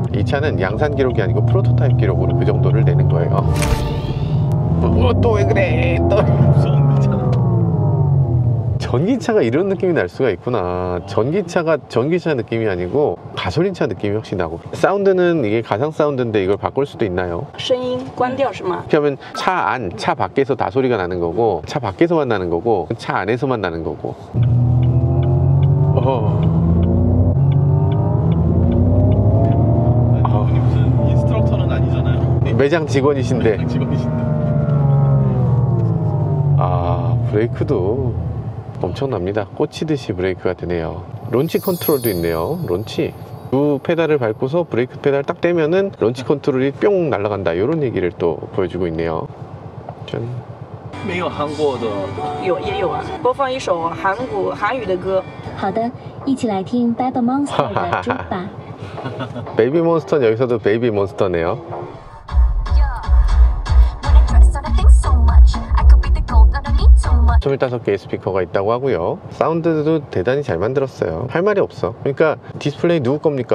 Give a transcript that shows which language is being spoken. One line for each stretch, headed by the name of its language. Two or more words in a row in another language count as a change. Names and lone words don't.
Korean: 이 차는 양산 기록이 아니고 프로토타입 기록으로 그 정도를 내는 거예요. 또 왜 그래? 또 무서운데 차. 전기차가 이런 느낌이 날 수가 있구나. 전기차가 전기차 느낌이 아니고 가솔린차 느낌이 확실히 나고, 사운드는 이게 가상 사운드인데 이걸 바꿀 수도 있나요?
Chinese: 声音关掉是吗？
Korean: 이렇게 하면 차 밖에서 다 소리가 나는 거고, 차 밖에서만 나는 거고, 차 안에서만 나는 거고. 아니, 무슨 인스트럭터는 아니잖아요. 매장 직원이신데. 브레이크도 엄청납니다. 꽂히듯이 브레이크가 되네요. 론치 컨트롤도 있네요. 론치. 두 페달을 밟고서 브레이크 페달 딱 떼면은 론치 컨트롤이 뿅 날아간다, 이런 얘기를 또 보여주고 있네요. 짠.
Chinese: 没有韩国的也有啊，播放一首韩语的歌。好的，一起来听 Baby Monster 的猪吧。
Korean: 베이비 몬스터는 여기서도 베이비 몬스터네요. 25개의 스피커가 있다고 하고요. 사운드도 대단히 잘 만들었어요. 할 말이 없어. 그러니까 디스플레이 누구 겁니까?